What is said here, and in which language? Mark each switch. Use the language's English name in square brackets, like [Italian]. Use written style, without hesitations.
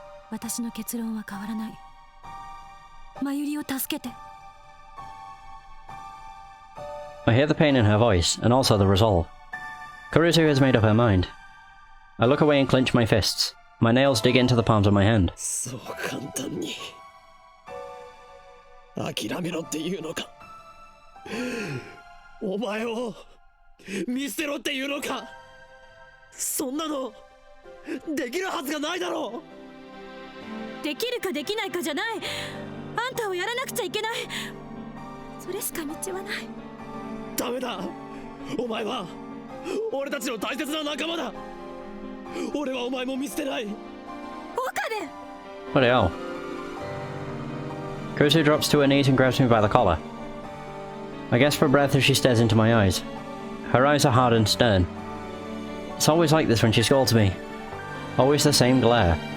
[Japanese] 私の結論は変わらない。マユリを助けて。 [English] I hear the pain in her voice, and also the resolve. Kurisu has made up her mind. I look away and clench my fists. My nails dig into the palms of my hand. [Japanese] そう簡単に諦めろっていうのか。お前を見捨てろっていうのか。そんなのできるはずがないだろう。できるかできないかじゃない。あんたをやらなくちゃいけない。それしか道はない。ダメだ。お前は俺たちの大切な仲間だ。俺はお前も見捨てない。岡部 [English] What the hell? Kurisu drops to her knees and grabs me by the collar. I gasp for breath as she stares into my eyes. Her eyes are hard and stern. It's always like this when she scolds me. Always the same glare.